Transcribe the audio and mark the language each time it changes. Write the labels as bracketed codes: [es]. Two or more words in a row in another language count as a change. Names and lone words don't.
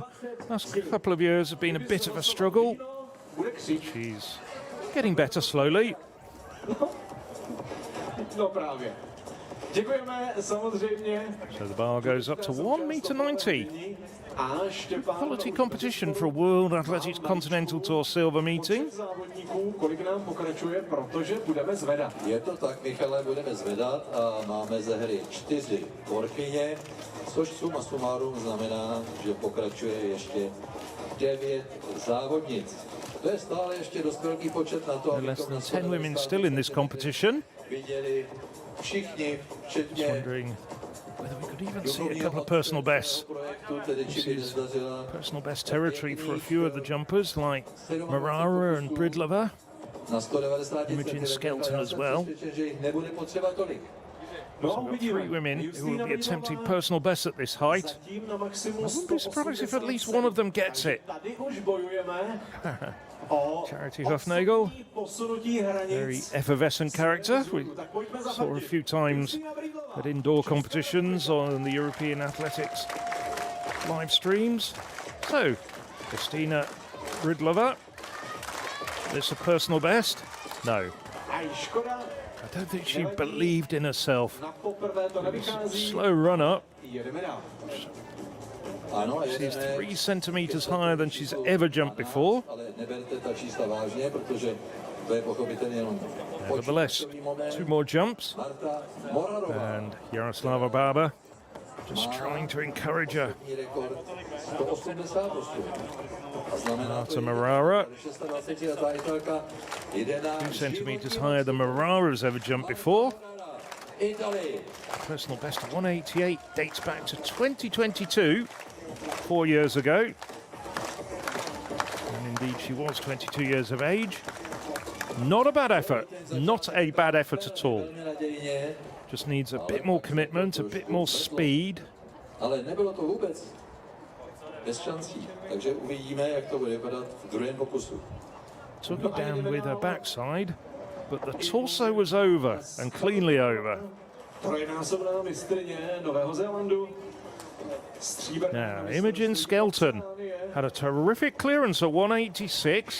[en] Last couple of years have been a bit of a struggle. She's getting better slowly. So the bar goes up to 1.90 m. Quality competition for a World Athletics Continental Tour silver meeting. [cs] Je to tak, Michale, budeme zvedat a máme ze hry 4 korkyně, což [la] suma sumárum [cs] znamená, že pokračuje ještě 9 závodnic. To je stále ještě dost velký počet na to, [en] Less than 10 women still in this competition. [cs] Viděli všichni, včetně [en] Wondering whether we could even see a couple of personal bests. This is personal best territory for a few of the jumpers like Marara and Bridlova. [cs] na 190 [en] Imogen [cs] cm. [en] Skelton [cs] Já [en] as [cs] jsem [en] well. [cs] přesvědčen, že jich nebude potřeba tolik. No, [en] So we've got 3 women who will be attempting personal bests at this height. [cs] Zatím na maximu [en] I wouldn't be surprised if at least one of them gets it. [cs] Tady už bojujeme o [en] Charity Hufnagel, [cs] posunutí [en] very [cs] hranic. [en] effervescent character. We [cs] Tak pojďme za [en] saw her a few times at indoor competitions on the European Athletics live streams. So, Kristina Rydlova, this a personal best? No. [cs] A škoda, [en] I don't think she believed in herself. [cs] na poprvé to nevychází. [en] Slow run up. [cs] Jedeme dál. Ano, [en] She's 3 centimeters higher than she's ever jumped before. [cs] ale neberte ta čísla vážně, protože to je pochopitelně jenom [en] Nevertheless, [cs] počítačový moment. [en] 2 more jumps. [cs] Marta Morarová. [en] And Jaroslava Barber just trying to encourage her. [cs] Rekord 188. A znamená [en] Marta [cs] to, [en] Marara, [cs] 26letá Italka jde na [en] 2 centimeters higher than Marara's ever jumped before. Italy. Personal best of 188 dates back to 2022, 4 years ago. And indeed, she was 22 years of age. Not a bad effort. Not a bad effort at all. [cs] Velmi nadějně, [en] Just needs a bit more commitment, a bit more speed. [cs] ale nebylo to vůbec bez šancí. Takže uvidíme, jak to bude vypadat v druhém pokusu. [en] Took it down with her backside, but the torso was over, and cleanly over. [cs] Trojnásobná mistryně Nového Zélandu. [en] Now, Imogen Skelton had a terrific clearance at 186.